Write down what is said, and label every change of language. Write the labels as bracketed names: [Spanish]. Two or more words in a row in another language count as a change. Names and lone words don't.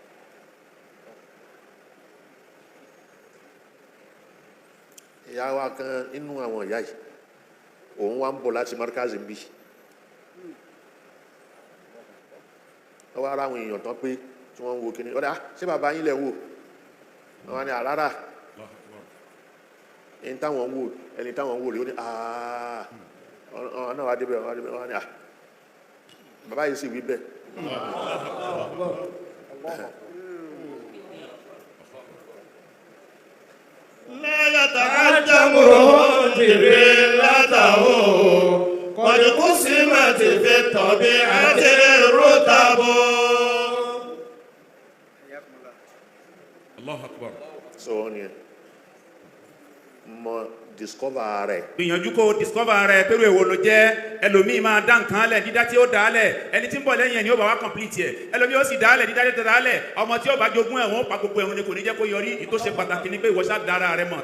[Yoruba] ìyá wa kan inú àwọn ìyá yìí òun wá ń bọ̀ láti Markaz ń bí wọ́n wá ara àwọn èèyàn tán pé tí wọ́n ń wo kíní ọ̀dá ṣé bàbá yín lẹ̀ wò wọ́n wá ní àrárá ẹni táwọn wò rí ó ní ọ̀nà wà débẹ̀ wọ́n ní bàbá yìí sì wí bẹ́ẹ̀. [Arabic] لا يتقدمه جبلته قد قسمت في الطبيعة الرتب. الله أكبر. [English] So on here. [Yoruba] Mo discover rẹ̀. Gbìyànjú kó discover rẹ̀ pẹ̀lú èwo ló jẹ́. Ẹlòmíì máa dá nǹkan lẹ̀ dídá tí ó dá lẹ̀. Ẹni tí ń bọ̀ lẹ́yìn ẹ̀ ni ó bá wá complete ẹ̀. Ẹlòmíì ó sì dá lẹ̀ dídá tí ó dá lẹ̀. Ọmọ tí ó bá jogún ẹ̀ wọ́n pa gbogbo ẹ̀hún ni kò ní jẹ́ kó yọrí. Ìtó ṣe pàtàkì ni pé ìwọ ṣá dára rẹ̀ mọ̀.